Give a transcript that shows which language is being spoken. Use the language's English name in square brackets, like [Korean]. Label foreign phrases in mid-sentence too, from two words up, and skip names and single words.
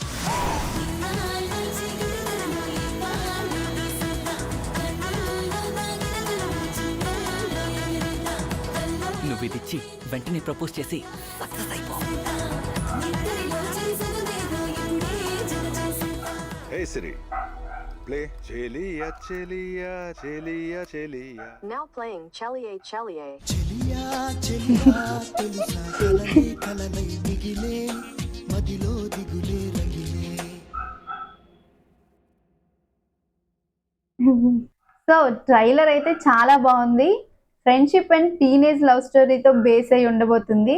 [Telugu] నువ్వు ఇది ఇచ్చి వెంటనే ప్రపోజ్ చేసి సక్సెస్ అయిపో. [English] Hey Siri, play Cheliya Cheliya Cheliya Cheliya. Now playing Cheliye Cheliye. so trailer [Telugu] అయితే చాలా బాగుంది. [English] friendship and teenage love [Telugu] స్టోరీతో బేస్ అయి ఉండబోతుంది.